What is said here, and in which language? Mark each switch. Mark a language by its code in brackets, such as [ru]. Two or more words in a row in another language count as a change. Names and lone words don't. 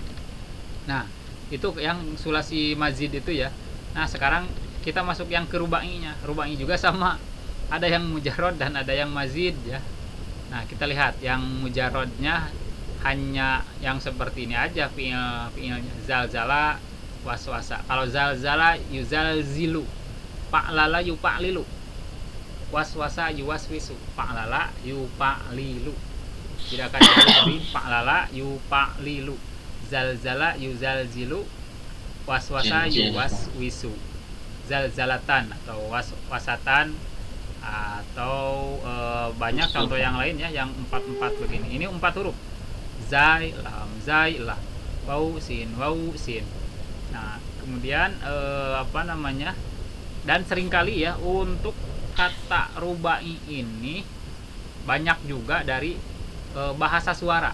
[id] Nah, itu yang [ar] ثلاثي مزيد [id] itu ya. Nah, sekarang kita masuk yang ke rubai-nya. Rubai juga sama. Ada yang mujarrad dan ada yang mazid ya. Nah, kita lihat yang mujarradnya hanya yang seperti ini aja, fi'ilnya [ar] زلزل، وسوس. Kalau زلزل يزلزل، فعلل يفعلل، وسوس يوسوس، فعلل يفعلل. [id] Tidak akan jauh dari [ar] فعلل يفعلل، زلزل يزلزل، وسوس يوسوس، زلزلة atau wasatan, [id] atau banyak contoh yang lain ya, yang 4 begini. Ini 4 huruf. [ar] زاي، لام، واو، سين. [id] Nah, kemudian dan seringkali ya untuk kata rubai ini banyak juga dari bahasa suara.